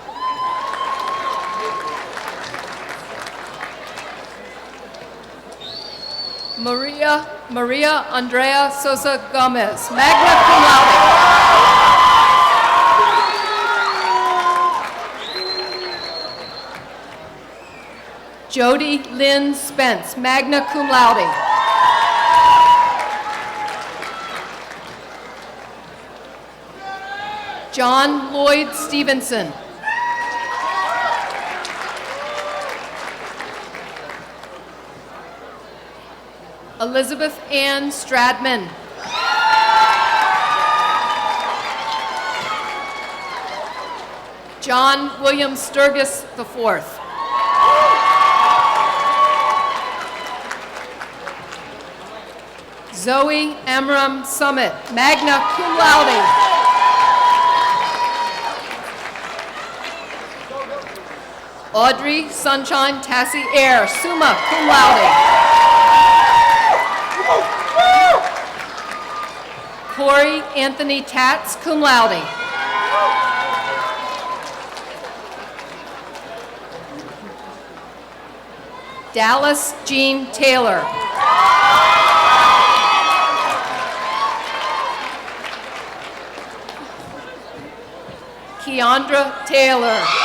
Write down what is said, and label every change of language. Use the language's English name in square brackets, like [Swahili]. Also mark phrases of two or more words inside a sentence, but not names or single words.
[English] Maria Andrea Sosa Gomez, [Latin] magna cum laude. [English] Jody Lynn Spence, [Latin] magna cum laude. [English] John Lloyd Stevenson. Elizabeth Ann Stradman. John William Sturgis IV. Zoe Amram Summit, [Latin] magna cum laude. [English] Audrey Sunshine Tassie Air, [Latin] summa cum laude. [English] Corey Anthony Tatz, [Latin] cum laude. [English] Dallas Jean Taylor. Keandra Taylor.